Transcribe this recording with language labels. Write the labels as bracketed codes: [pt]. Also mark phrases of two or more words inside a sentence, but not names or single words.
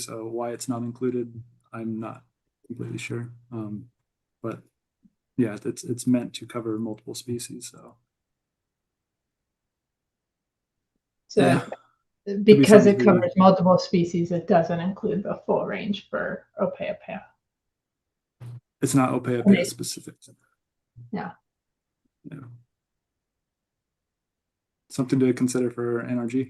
[en] So why it's not included, I'm not completely sure. But yeah, it's meant to cover multiple species. So yeah, because it covers multiple species, it doesn't include the full range for ʻōpeʻapeʻa. It's not ʻōpeʻapeʻa specific. Yeah. Yeah. Something to consider for NRG.